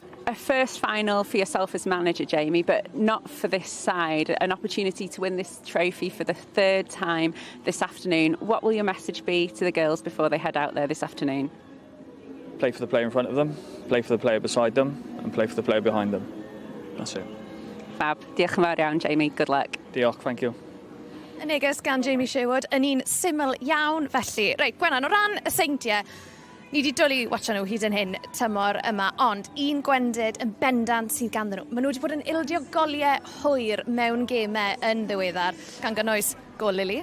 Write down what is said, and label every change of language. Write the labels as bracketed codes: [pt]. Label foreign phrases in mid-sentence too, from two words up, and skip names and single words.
[en] A first final for yourself as manager, Jamie, but not for this side. An opportunity to win this trophy for the 3rd time this afternoon. What will your message be to the girls before they head out there this afternoon? Play for the player in front of them, play for the player beside them, and play for the player behind them. That's it. Fab. [cy] Diolch yn fawr iawn, Jamie. [en] Good luck. Diolch, thank you. [cy] Y neges gan Jamie Sherwood yn un syml iawn felly. Reit, Gwenan, o ran y Seintiau, ni wedi dwlu watcha nhw hyd yn hyn tymor yma, ond un gwendid yn bendant sydd ganddyn nhw. Maen nhw wedi bod yn ildio goliau hwyr mewn gemau yn ddiweddar, gan gynnwys gol Lily.